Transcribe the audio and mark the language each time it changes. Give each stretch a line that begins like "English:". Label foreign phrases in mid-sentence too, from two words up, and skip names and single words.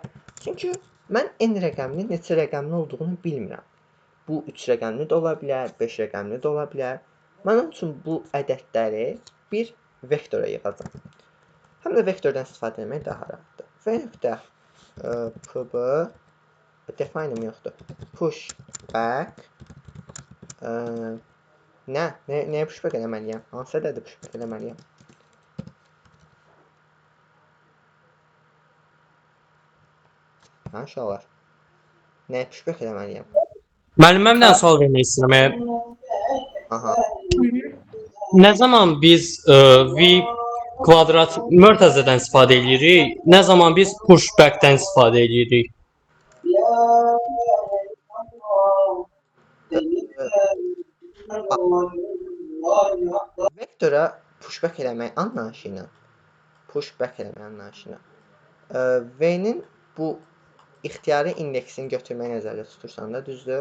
Azerbaijani: Çünki mən n rəqəminin neçə rəqəmli olduğunu bilmirəm. Bu 3 rəqəmli də ola bilər, 5 rəqəmli də ola bilər. Mən onun üçün bu ədədləri bir vektora yığacam. Həm də vektordan istifadə etmək daha rahatdır. V.pb define'im yoxdur.
English: Push back
Azerbaijani: nəyə
English: push back
Azerbaijani: eləməliyəm? Hansı ədədi
English: push back
Azerbaijani: eləməliyəm? Uşaqlar, nəyə
English: push back
Azerbaijani: eləməliyəm? Müəlliməm bir dənə sual vermək istəyirəm. Aha. Nə zaman biz v kvadrat mötərizədən istifadə edirik, nə zaman biz pushback-dən istifadə edirik? Vektora pushback eləmək anlayışı ilə V-nin bu ixtiyari indeksini götürməyi nəzərdə tutursan da, düzdür?